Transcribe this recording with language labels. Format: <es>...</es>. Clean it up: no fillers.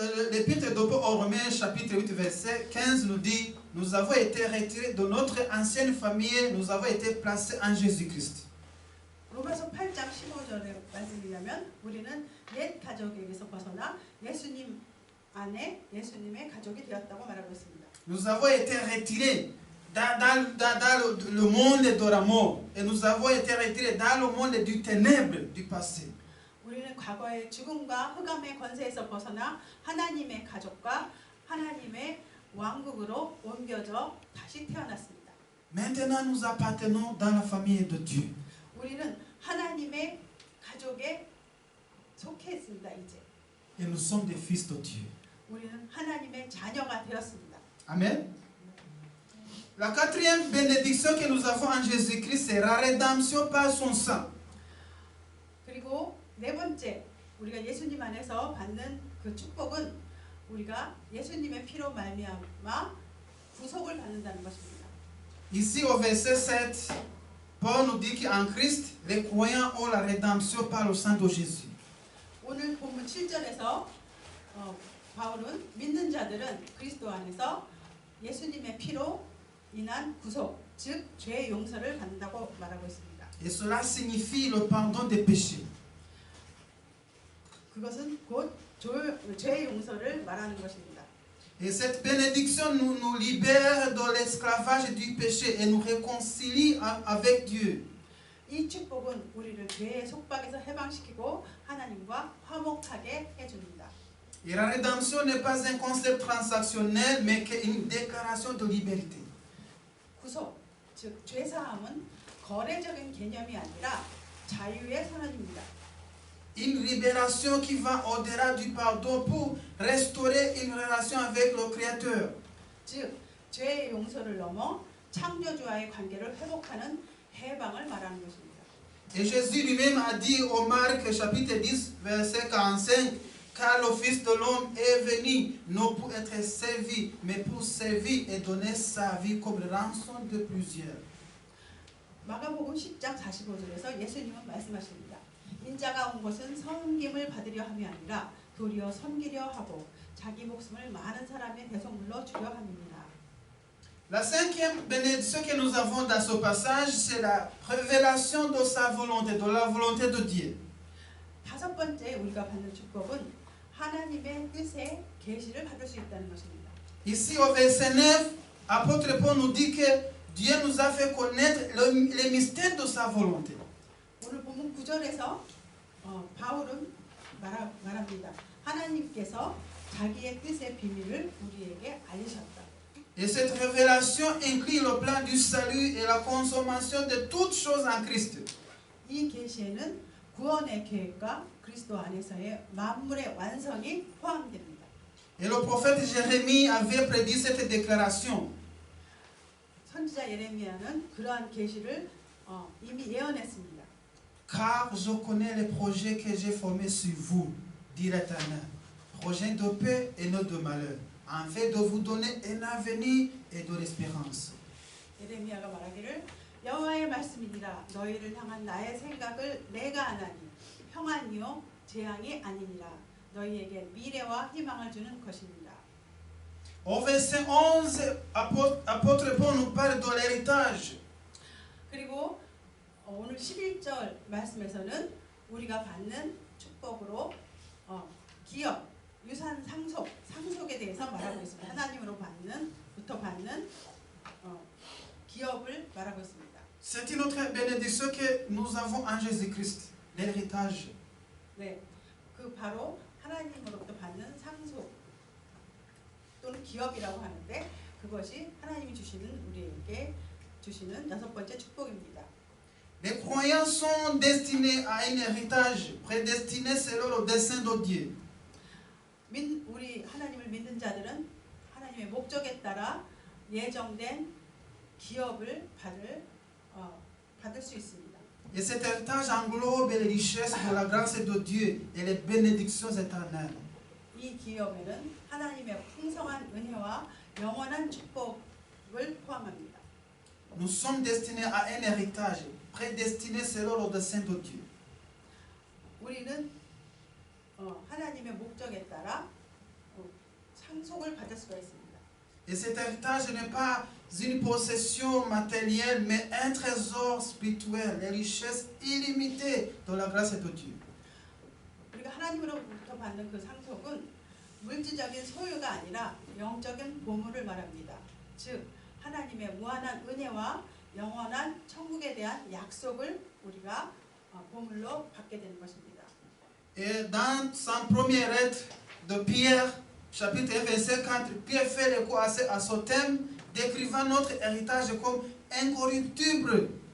<fr>L'épître de Paul aux Romains, chapitre 8, verset 15, nous dit: nous avons été retirés de notre ancienne famille, nous avons été placés en Jésus-Christ.</fr> <ko>로마서 8장 15절의 말씀이라면 우리는 옛 가족에게서 벗어나 예수님 안에 예수님의 가족이 되었다고 말하고 있습니다.</ko> <fr>Nous avons été retirés dans le monde de la mort et nous avons été retirés dans le monde du ténèbre du passé.</fr> <ko>우리는 과거의 죽음과 흑암의 권세에서 벗어나 하나님의 가족과 하나님의 왕국으로 옮겨져 다시 태어났습니다.</ko> <fr>Maintenant, nous appartenons dans la famille de Dieu.</fr> <ko>우리는 하나님의 가족에 속해 있습니다. 이제</ko> <fr>Et nous sommes des fils de Dieu.</fr> <ko>우리는 하나님의 자녀가 되었습니다.</ko> <fr>Amen. La quatrième bénédiction que nous avons en Jésus-Christ, c'est la rédemption par son sang.</fr> <ko>그리고 네 번째, 우리가 예수님 안에서 받는 그 축복은 우리가 예수님의 피로 말미암아 구속을 받는다는 것입니다.</ko> <fr>Ici au verset 7, Paul nous dit qu'en Christ, les croyants ont la rédemption par le sang de Jésus.</fr> <ko>오늘 본문 7절에서 바울은 믿는 자들은 그리스도 안에서 예수님의 피로 인한 구속, 즉 죄의 용서를 받는다고 말하고 있습니다.</ko> <fr>Et cela signifie le pardon des péchés.</fr> <ko>그것은 곧 죄의 용서를 말하는 것입니다.</ko> <fr>Et cette bénédiction nous libère de l'esclavage du péché et nous réconcilie avec Dieu.</fr> <ko>이 축복은 우리를 죄의 속박에서 해방시키고 하나님과 화목하게 해줍니다.</ko> <fr>Et la rédemption n'est pas un concept transactionnel, mais une déclaration de liberté.</fr> <ko>구속, 즉 죄사함은 거래적인 개념이 아니라 자유의 선언입니다.</ko> <fr>Une libération qui va au-delà du pardon pour restaurer une relation avec le Créateur.</fr> <ko>즉 죄의 용서를 넘어 창조주와의 관계를 회복하는 해방을 말하는 것입니다.</ko> <fr>Et Jésus lui-même a dit au Marc chapitre 10 verset 45, car le Fils de l'homme est venu non pour être servi, mais pour servir et donner sa vie comme rançon de plusieurs.</fr> <ko>마가복음 10장 45절에서 예수님은 말씀하십니다. 인자가 온 것은 섬김을 받으려 함이 아니라 도리어 섬기려 하고 자기 목숨을 많은 사람의 대속물로 주려 함입니다.</ko> <fr>La cinquième bénédiction que nous avons dans ce passage, c'est la révélation de sa volonté, de la volonté de Dieu.</fr> <ko>다섯 번째 우리가 받는 축복은 하나님의 뜻의 계시를 받을 수 있다는 것입니다.</ko> <fr>Ici au verset 9, apôtre Paul nous dit que Dieu nous a fait connaître les mystères de sa volonté.</fr> <ko>오늘 본문 9절에서 바울은 말합니다. 하나님께서 자기의 뜻의 비밀을 우리에게 알리셨다.</ko> <fr>Et cette révélation inclut le plan du salut et la consommation de toutes choses en Christ.</fr> <ko>이 계시에는 구원의 계획과 그리스도 안에서의 만물의 완성이 포함됩니다.</ko> <fr>Et le prophète Jérémie avait prédit cette déclaration.</fr> <ko>선지자 예레미야는 그러한 계시를 이미 예언했습니다.</ko> <fr>Car je connais les projets que j'ai formés sur vous, dit l'Éternel. Projets de paix et non de malheur, afin de vous donner un avenir et de l'espérance.</fr> <ko>예레미야가 말하기를 여호와의 말씀이니라 너희를 향한 나의 생각을 내가 아나니 평안이요 재앙이 아니니라 너희에게 미래와 희망을 주는 것입니다.</ko> <fr>Au verset 11, apôtre Paul nous parle de l'héritage.</fr> <ko>그리고 오늘 11절 말씀에서는 우리가 받는 축복으로 기업, 유산 상속에 대해서 말하고 있습니다. 하나님으로부터 받는 기업을 말하고 있습니다.</ko> <fr>C'est une autre bénédiction que nous avons en Jésus-Christ, l'héritage.</fr> <ko>네, 그 바로 하나님으로부터 받는 상속 또는 기업이라고 하는데 그것이 하나님이 우리에게 주시는 여섯 번째 축복입니다.</ko> <fr>Les croyants sont destinés à un héritage prédestiné selon le dessein de Dieu.</fr> <ko>우리 하나님을 믿는 자들은 하나님의 목적에 따라 예정된 기업을 받을 수 있습니다.</ko> <fr>Et cet héritage englobe les richesses de la grâce de Dieu et les bénédictions éternelles.</fr> <ko>이 기업에는 하나님의 풍성한 은혜와 영원한 축복을 포함합니다.</ko> <fr>Nous sommes destinés à un héritage prédestiné selon le dessein de Dieu.</fr> <ko>우리는 하나님의 목적에 따라 상속을 받을 수가 있습니다.</ko> <fr>Et cet héritage n'est pas une possession matérielle, mais un trésor spirituel, les richesses illimitées de la grâce de Dieu.</fr> <ko>우리가 하나님으로부터 받는 그 상속은 물질적인 소유가 아니라 영적인 보물을 말합니다. 즉 하나님의 무한한 은혜와 영원한 천국에 대한 약속을 우리가 보물로 받게 되는 것입니다.</ko> <fr>Et dans son première lettre de Pierre, chapitre 1, verset 4, Pierre fait l'écho à ce thème, décrivant notre héritage comme incorruptible.</fr>